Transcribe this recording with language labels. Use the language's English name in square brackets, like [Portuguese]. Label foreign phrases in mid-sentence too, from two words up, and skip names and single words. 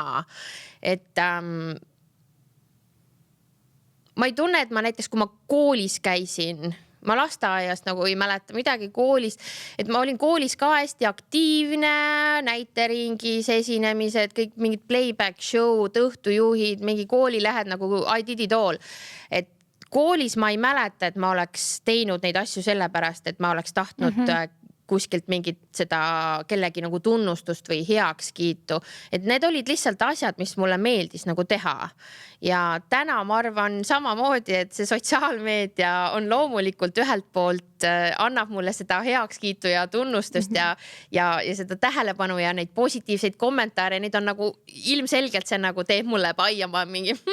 [Estonian] Et ma ei tunne, et ma näiteks, kui ma koolis käisin, ma lasteaiast nagu ei mäleta midagi koolis, et ma olin koolis ka hästi aktiivne, näiteringis esinemised, kõik mingid [English] playback show'd, [Estonian] õhtujuhid, mingi koolilehed nagu [English] I did it all. [Estonian] Et koolis ma ei mäleta, et ma oleks teinud neid asju sellepärast, et ma oleks tahtnud kuskilt mingit seda kellegi nagu tunnustust või heakskiitu. Et need olid lihtsalt asjad, mis mulle meeldis nagu teha. Ja täna ma arvan samamoodi, et see sotsiaalmeedia on loomulikult ühelt poolt annab mulle seda heakskiitu ja tunnustust ja seda tähelepanu ja neid positiivseid kommentaare, neid on nagu ilmselgelt see nagu teeb mulle paia ma mingi